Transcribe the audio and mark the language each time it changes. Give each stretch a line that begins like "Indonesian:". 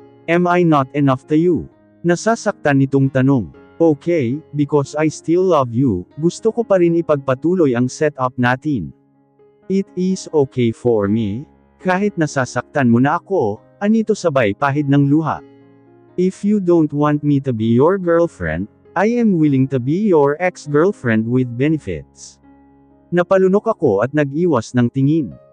English: Am I not enough to you?
Filipino: Nasasaktan nitong tanong.
English: Okay, because I still love you,
Filipino: gusto ko pa rin ipagpatuloy ang setup natin.
English: It is okay for me.
Filipino: Kahit nasasaktan mo na ako, anito sabay pahid ng luha.
English: If you don't want me to be your girlfriend, I am willing to be your ex-girlfriend with benefits.
Filipino: Napalunok ako at nag-iwas ng tingin.